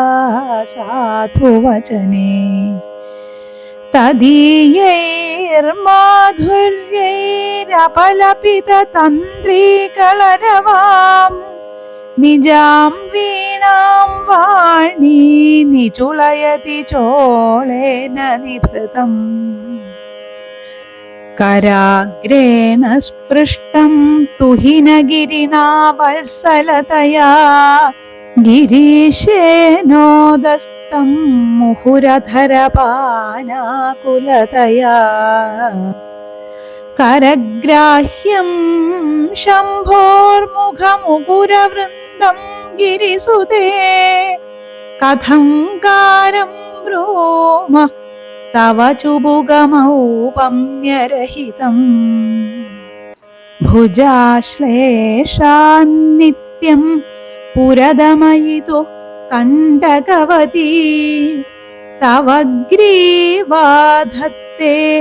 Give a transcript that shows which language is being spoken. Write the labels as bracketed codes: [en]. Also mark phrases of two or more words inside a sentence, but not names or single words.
[sa] സാധുവചനേ തദീയൈർമാധുര്യൈരപലപിതതന്ത്രീകളരവാം നിജാം വീണാം വാണീ നിചുളയതി ചോളേന നിഭൃതം കരാഗ്രേണ സ്പൃഷ്ടം തുഹിനഗിരിണാ വത്സലതയാ ഗിരീശേനോദസ്തം മുഹുരധരപാനാകുലതയാ करग्राह्यं शम्भोर्मुखमुकुरवृन्दं गिरिसुते कथं कारं ब्रूम तव चुबुकमौपम्यरहितम् भुजाश्लेषान्नित्यं पुरदमयितु कण्टकवती तव ग्रीवाधत्ते